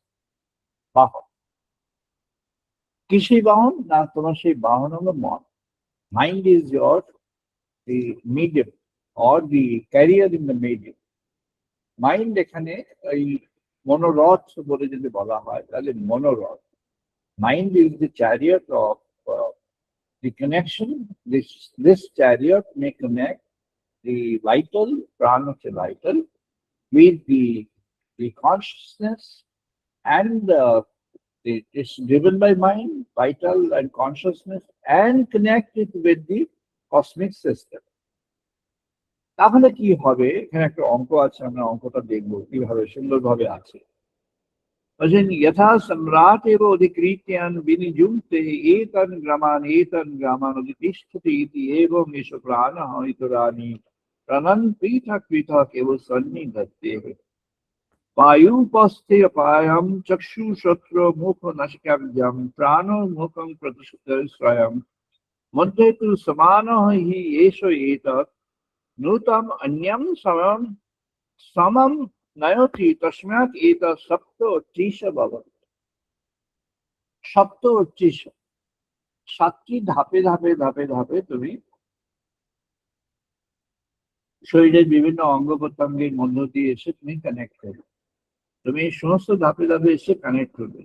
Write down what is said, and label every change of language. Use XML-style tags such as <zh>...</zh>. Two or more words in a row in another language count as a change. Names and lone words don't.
<bn>বাহন কি সেই বাহন? না, তোমার সেই বাহন হলো মন।</bn> <en>mind is your the medium or the carrier in the medium.</en> <bn>মাইন্ড এখানে এই মনোরথ বলে যদি বলা হয় তাহলে মনোরথ,</bn> <en>mind is the chariot of the connection. This chariot may connect the vital, prana vital, with the consciousness, and it's driven by mind, vital and consciousness, and connect it with the cosmic system.</en> <bn>তাহলে কি হবে? এখানে একটা অঙ্ক আছে, আমরা অঙ্কটা দেখবো কিভাবে সুন্দরভাবে আছে।</bn> <sa>यथा सम्राट एव अधिकृत्यान् विनियुङ्क्ते एतन् ग्रामान् अधितिष्ठति इति एवं एष प्राणः इतराणि प्राणान् पृथक् पृथक् एव सन्निधत्तेः। वायुपस्थे अपायं चक्षुश्रोत्र मुख नासिकाभ्यां प्राणो मुखं प्रतिश्रयं मध्ये तु समानः हि एष एतत् नूतम् अन्यं समं नयति तस्मात् एतत् सप्त उत्तिश भवति। সপ্ত উচ্চিশ,</sa> <bn>7টি ধাপে ধাপে ধাপে ধাপে তুমি শরীরের বিভিন্ন অঙ্গ প্রত্যঙ্গের মধ্য দিয়ে এসে তুমি কানেক্ট করবে। তুমি এই সমস্ত ধাপে ধাপে এসে কানেক্ট করবে।</bn>